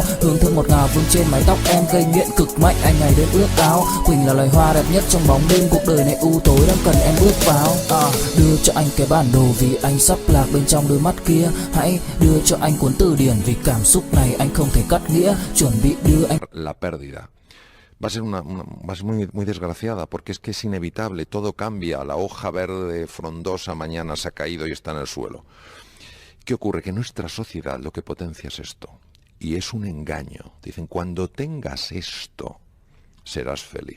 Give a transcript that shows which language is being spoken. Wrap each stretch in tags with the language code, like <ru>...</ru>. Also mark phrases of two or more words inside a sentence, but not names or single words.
<vi>Hương thơm ngọt ngào vương trên mái tóc em gây nghiện cực mạnh, anh ngày đêm ước áo. Quỳnh là loài hoa đẹp nhất trong bóng đêm, cuộc đời này u tối đang cần em bước vào. Đưa cho anh cái bản đồ vì anh sắp lạc bên trong đôi mắt kia. Hãy đưa cho anh cuốn từ điển vì cảm xúc này anh không thể cắt nghĩa. Chuẩn bị đưa anh.</vi> <es>La pérdida va a ser muy desgraciada, porque es que es inevitable, todo cambia, la hoja verde frondosa mañana se ha caído y está en el suelo. ¿Qué ocurre? Que nuestra sociedad lo que potencia es esto, y es un engaño. Dicen, cuando tengas esto, serás feliz.</es>